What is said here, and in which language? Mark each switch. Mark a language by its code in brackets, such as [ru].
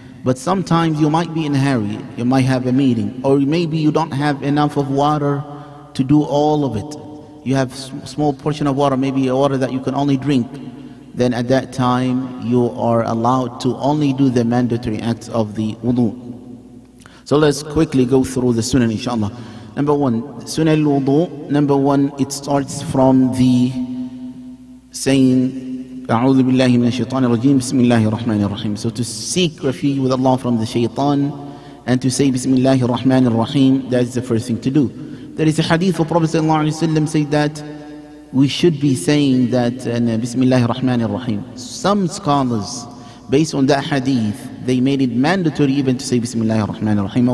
[en] But sometimes you might be in a hurry, you might have a meeting, or maybe you don't have enough of water to do all of it. You have small portion of water, maybe a water that you can only drink. Then at that time you are allowed to only do the mandatory acts of the wudu. So let's quickly go through the sunnah inshallah. Number one, sunnah al-wudu. Number one, it starts from the saying [ar] أعوذ بالله من الشيطان الرجيم بسم الله الرحمن الرحيم. [en] So to seek refuge with Allah from the shaitan and to say [ar] بسم الله الرحمن الرحيم, [en] that is the first thing to do. There is a hadith of Prophet ﷺ say that we should be saying that Bismillah ar-Rahman ar-Rahim. Some scholars, based on that hadith, they made it mandatory even to say Bismillah ar-Rahman ar-Rahim.